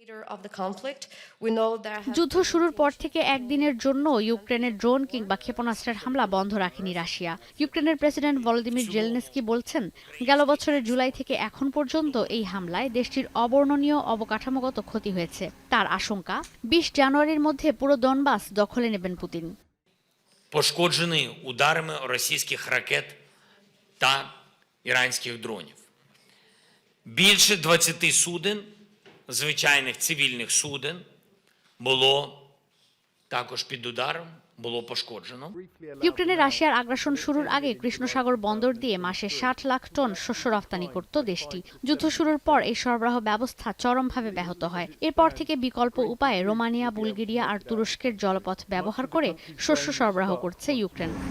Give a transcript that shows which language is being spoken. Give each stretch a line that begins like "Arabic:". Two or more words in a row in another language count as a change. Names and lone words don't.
Bangla: যুদ্ধ শুরুর পর থেকে একদিনের জন্য ইউক্রেনের ড্রোন কিংবা ক্ষেপণাস্ত্রের হামলা বন্ধ রাখেনি রাশিয়া। ইউক্রেনের প্রেসিডেন্ট ভলোদিমির জেলেনস্কি বলছেন, গেল বছরের জুলাই থেকে এখন পর্যন্ত এই হামলায় দেশটির অবর্ণনীয় অবকাঠামোগত ক্ষতি হয়েছে। তার আশঙ্কা, ২০ জানুয়ারির মধ্যে পুরো দনবাস দখলে নেবেন পুতিন।
Ukrainian: Пошкоджений ударами російських ракет та іранських дронів. Більше 20 суден, звичайних цивільних суден, було також під ударом, було пошкоджено.
Bangla: ইউক্রেনে রাশিয়ার আগ্রাসন শুরুর আগে কৃষ্ণসাগর বন্দর দিয়ে মাসে ৬০ লাখ টন শস্য রফতানি করত দেশটি। যুদ্ধ শুরুর পর এই সরবরাহ ব্যবস্থা চরমভাবে ব্যাহত হয়। এরপর থেকে বিকল্প উপায়ে রোমানিয়া, বুলগেরিয়া আর তুরস্কের জলপথ ব্যবহার করে শস্য সরবরাহ করছে ইউক্রেন।